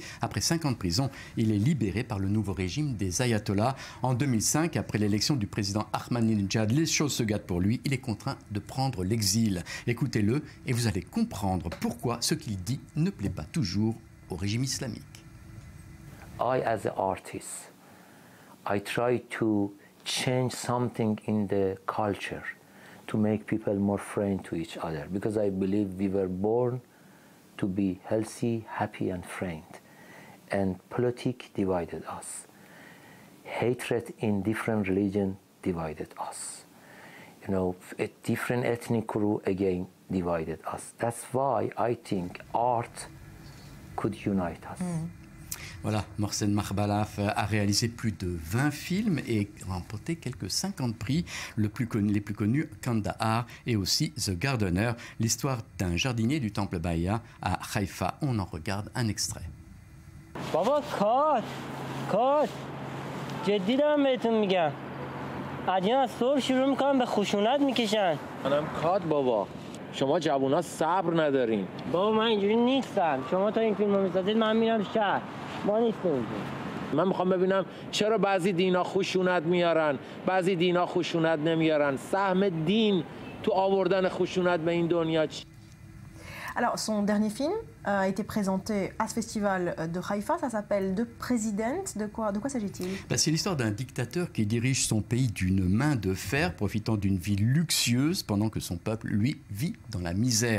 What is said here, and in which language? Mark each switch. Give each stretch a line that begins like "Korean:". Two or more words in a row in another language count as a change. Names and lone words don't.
French: Après 5 ans de prison, il est libéré par le nouveau régime des ayatollahs. En 2005, après l'élection du président Ahmadinejad, les choses se gâtent pour lui. Il est contraint de prendre l'exil. Écoutez-le et vous allez comprendre pourquoi ce qu'il dit ne plaît pas toujours au régime islamique.
English: I, as an artist, I try to change something in the culture to make people more friendly to each other, because I believe we were born to be healthy, happy and friend. And politics divided us. Hatred in different religions divided us. You know, a different ethnic group again divided us. That's why I think art could unite us.
French: Voilà, Mohsen Makhbalaf a réalisé plus de 20 films et remporté quelques 50 prix, les plus connus Kandahar et aussi The Gardener, l'histoire d'un jardinier du temple Bahia à Haïfa. On en regarde un extrait.
Persian: Baba, کات جدی دارم بهتون میگم عدیان از صبح شروع میکنم به خشونت میکشن منم کات بابا شما جوونا صبر ندارین بابا من اینجوری نیستم شما تا این فیلم رو میسازید من میرم شهر ما نیستیم من میخوام ببینم چرا بعضی دینا خشونت میارن بعضی دینا خشونت nemiyaran. سهم دین تو آوردن خشونت به این دنیا چی؟
French: Alors, son dernier film a été présenté à ce festival de Haïfa, ça s'appelle The President. De quoi s'agit-il? C'est l'histoire d'un dictateur qui dirige son pays d'une main de fer, profitant d'une vie luxueuse pendant que son peuple, lui, vit dans la misère.